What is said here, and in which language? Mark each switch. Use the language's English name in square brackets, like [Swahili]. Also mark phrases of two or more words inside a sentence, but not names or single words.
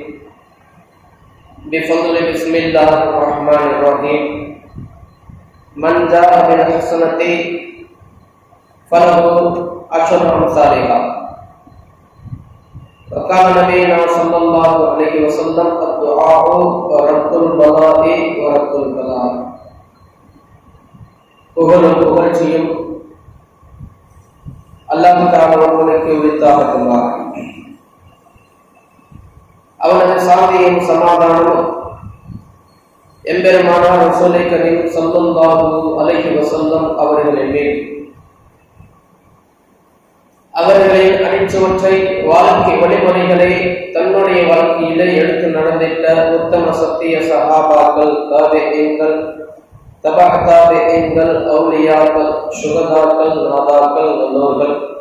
[Arabic] بفضل بسم الله الرحمن الرحيم من جاء بالحسنة فله عشر أمثالها وقال نبينا صلى الله عليه وسلم الدعاء ورد البلاء ورد البلاء [Tamil] புகழ்ச்சியும் அல்லாஹ் தஆலா ஒருவனுக்கு உரித்தாகட்டும். அவனது சாந்தியும் சமாதானமும் எம்பெருமானார் [Arabic] رسول كريم صلى الله عليه وسلم [Tamil] அவர்களின் மேல் அவர்களின் அடிச்சுவற்றை வாழ்க்கை வழிமுறைகளை தன்னுடைய வாழ்க்கையிலே எடுத்து நடந்திட்ட உத்தம சத்திய சஹாபாக்கள், தாபிஈன்கள், தபஅத்தாபிஈன்கள், அவுலியாக்கள், சுகதாக்கள், நாதாக்கள், நல்லோர்கள்,